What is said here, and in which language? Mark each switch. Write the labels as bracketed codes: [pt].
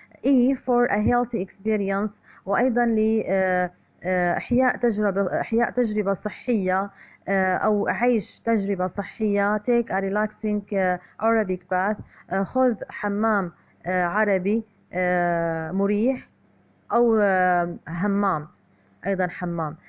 [en] E for a healthy experience [ar] وأيضا إحياء تجربة صحية أو عيش تجربة صحية. [en] take a relaxing Arabic bath. [ar] خذ حمام عربي مريح أو حمام أيضا حمام.